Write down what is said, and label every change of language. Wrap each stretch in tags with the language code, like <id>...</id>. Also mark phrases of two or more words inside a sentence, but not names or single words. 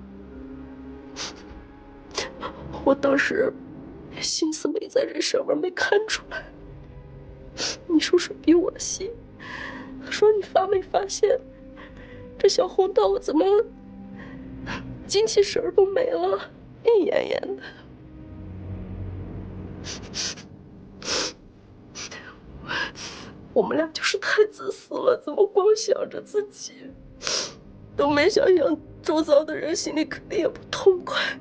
<zh>我當時心思沒在這上面，沒看出來。你叔叔比我細，說你發沒發現，這小紅豆怎麼精氣神兒都沒了，一奄奄的。我們倆就是太自私了，怎麼光想着自己，都沒想想周遭的人心裡肯定也不痛快。</zh>